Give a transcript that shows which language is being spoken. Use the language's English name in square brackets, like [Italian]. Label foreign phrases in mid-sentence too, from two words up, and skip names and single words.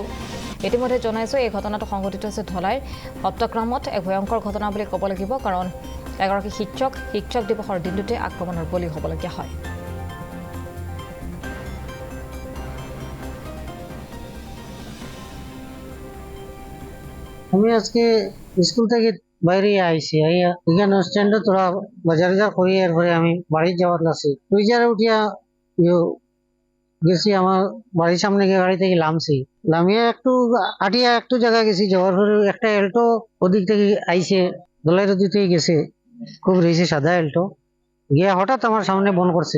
[Assamese] ইতিমধ্যে জনাইছোঁ এই ঘটনাটো সংঘটিত হৈছে ধলাইৰ সপ্তগ্ৰামত। এক ভয়ংকৰ ঘটনা বুলি ক'ব লাগিব, কাৰণ এগৰাকী শিক্ষক দিৱসৰ দিনটোতে আক্ৰমণৰ বলি হ'বলগীয়া হয়। [Bangla] আমি আজকে স্কুল থেকে বাইরে আইছি, এখানে স্ট্যান্ডে তোরা বাজার করে এরপরে আমি বাড়ি যাওয়ার লাগছি। টুইজারে উঠিয়া গেছি আমার বাড়ির সামনে গিয়ে গাড়ি থেকে নামছি। নামিয়ে একটু জায়গা গেছি। যাওয়ার পরে একটা এল্টো ওদিক থেকে আইসে, দোলাইয়ের ওদিক থেকে গেছে, খুব রেসে সাদা এল্টো গিয়ে হঠাৎ আমার সামনে বন করছে।